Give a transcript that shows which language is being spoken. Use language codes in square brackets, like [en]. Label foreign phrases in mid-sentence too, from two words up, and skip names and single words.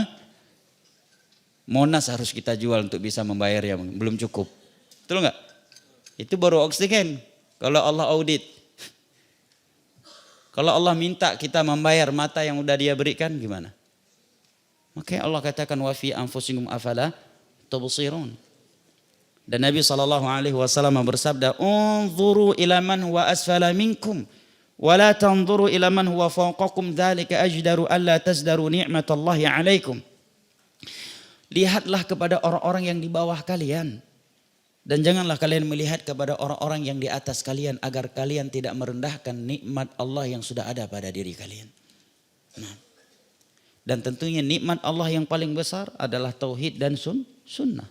[id] Monas harus kita jual untuk bisa membayar ya, belum cukup. Betul nggak? Itu baru oksigen. Kalau Allah audit. Kalau Allah minta kita membayar mata yang udah Dia berikan gimana? [ar] Makanya Allah katakan وفي أنفسكم أفلا تبصرون. [id] Dan Nabi SAW bersabda, [ar] "انظروا إلى من هو أسفل منكم ولا تنظروا إلى من هو فوقكم ذلك أجدر ألا تزدروا نعمة الله عليكم." [id] Lihatlah kepada orang-orang yang di bawah kalian dan janganlah kalian melihat kepada orang-orang yang di atas kalian agar kalian tidak merendahkan nikmat Allah yang sudah ada pada diri kalian. Nah, dan tentunya nikmat Allah yang paling besar adalah tauhid dan sunnah.